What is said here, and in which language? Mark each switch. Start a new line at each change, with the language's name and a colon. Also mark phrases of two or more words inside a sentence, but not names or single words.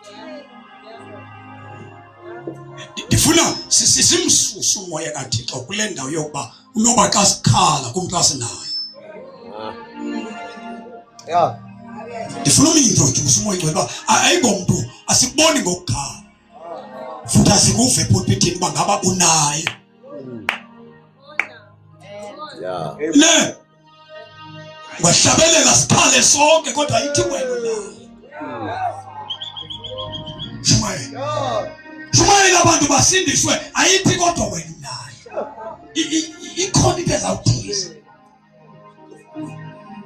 Xhosa: Ndifuna simsuse umoya kaThixo kule ndawo yokuba unoba xa sikhala kumntu asinayo. Ndifuna umintroduce umoya ingcwele uba ayingomntu asiboni ngokukhala futhi asikuve epulpitini uba ngaba unayo. Ne wahlabelela sikhale sonke kodwa ayithi wena unayo. Shumayela abantu basindiswe ayithi kodwa wena unayo. Ikhona into ezawuthiza.